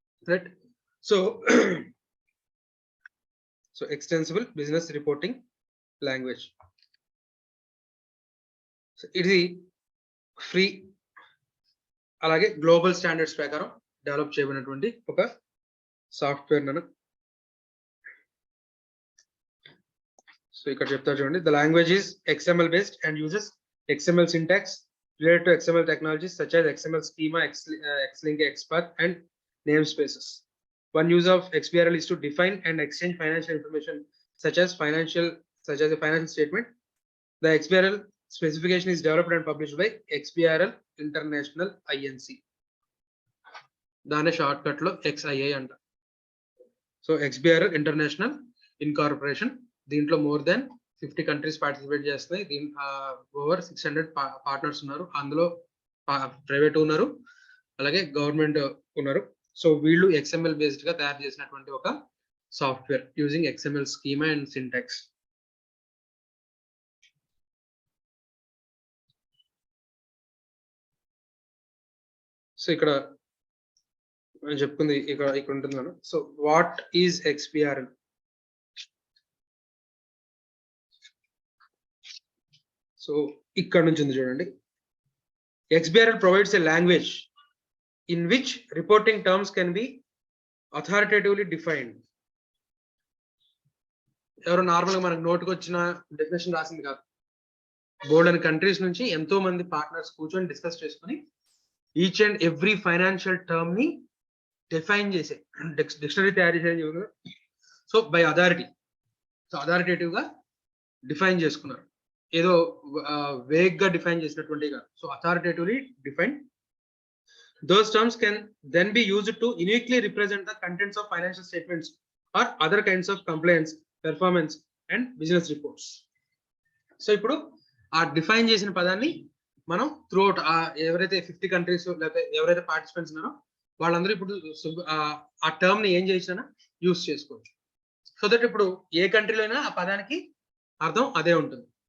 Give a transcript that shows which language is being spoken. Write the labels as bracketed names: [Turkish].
[Telugu] Right, so extensible business reporting language ఇది free, అలాగే global standards ప్రకారం డెవలప్ చేయబడినటువంటి ఒక సాఫ్ట్వేర్ నన్ను. సో ఇక్కడ చెప్తా చూడండి, [English] The language is XML based and uses XML syntax related to XML technologies such as XML schema, Xlink, XPath and namespaces. One use of XBRL is to define and exchange financial information such as a financial statement. The XBRL specification is developed and published by XBRL International Inc. [Telugu] దాని short cut లో XII అంట. So XBRL international incorporation, దీంట్లో more than 50 countries participate చేస్తున్నాయి. Over 600 partners ఉన్నారు. అందులో private ఉన్నారు, అలాగే government ఉన్నారు. సో వీళ్ళు XML బేస్డ్ గా తయారు చేసినటువంటి ఒక software using XML schema and syntax. So ఇక్కడ నేను చెప్పుకుంది ఇక్కడ ఉంటుంది మనం. So what is XBRL? So ఇక్కడ నుంచి ఉంది చూడండి. [English] XBRL provides a language in which reporting terms can be authoritatively defined. [Telugu] ఎవరో నార్మల్ గా మనకు నోటుకు వచ్చిన డెఫినేషన్ రాసింది కాదు. బోర్డ్ అండ్ కంట్రీస్ నుంచి ఎంతో మంది పార్ట్నర్స్ కూర్చొని డిస్కస్ చేసుకుని each and every financial term ని డిఫైన్ చేసే డిక్షనరీ తయారు చేసే. So by authority, so authoritative గా డిఫైన్ చేసుకున్నారు, ఏదో వేగ్ గా డిఫైన్ చేసినటువంటి కాదు. So అథారిటేటివ్లీ define. [English] Those terms can then be used to uniquely represent the contents of financial statements or other kinds of compliance, performance and business reports. [Telugu] So ఇప్పుడు ఆ define చేసిన పదాన్ని మనం త్రూఅవుట్ ఎవరైతే 50 కంట్రీస్ లేకపోతే ఎవరైతే పార్టిసిపెంట్స్ ఉన్నారో వాళ్ళందరూ ఇప్పుడు ఆ టర్మ్ ని ఏం చేసినా యూస్ చేసుకోవచ్చు. సో దట్ ఇప్పుడు ఏ కంట్రీలో అయినా ఆ పదానికి అర్థం అదే ఉంటుంది.